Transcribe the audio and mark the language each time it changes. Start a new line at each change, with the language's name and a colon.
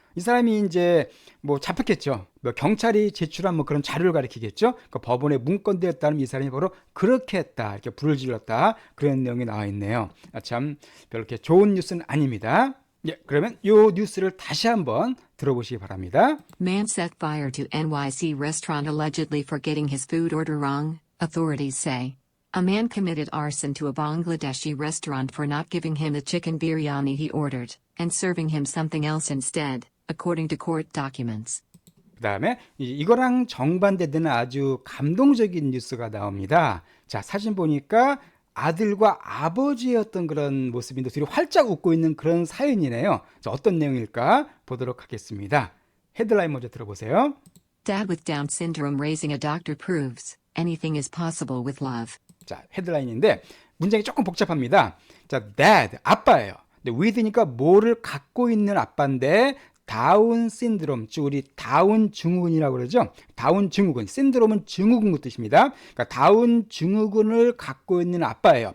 Korean: 이 사람이 이제 뭐 잡혔겠죠. 뭐 경찰이 제출한 뭐 그런 자료를 가리키겠죠. 그러니까 법원의 문건들에 따르면 이 사람이 바로 그렇게 했다, 이렇게 불을 질렀다, 그런 내용이 나와 있네요. 아, 참 별로 이렇게 좋은 뉴스는 아닙니다. 예, 그러면 이 뉴스를 다시 한번 들어보시기 바랍니다.
English: Man set fire to NYC restaurant allegedly for getting his food order wrong, authorities say. A man committed arson to a Bangladeshi restaurant for not giving him the chicken biryani he ordered, and serving him something else instead, according to court documents.
Korean: 그 다음에 이거랑 정반대되는 아주 감동적인 뉴스가 나옵니다. 자, 사진 보니까 아들과 아버지의 어떤 그런 모습인데 둘이 활짝 웃고 있는 그런 사연이네요. 자, 어떤 내용일까 보도록 하겠습니다. 헤드라인 먼저 들어보세요.
English: Dad with Down syndrome raising a doctor proves anything is possible with love.
Korean: 자, 헤드라인인데 문장이 조금 복잡합니다. 자, dad, 아빠예요. 근데 with니까 뭐를 갖고 있는 아빠인데 다운 신드롬, 즉 우리 다운 증후군이라고 그러죠. 다운 증후군, 신드롬은 증후군 그 뜻입니다. 그러니까 다운 증후군을 갖고 있는 아빠예요.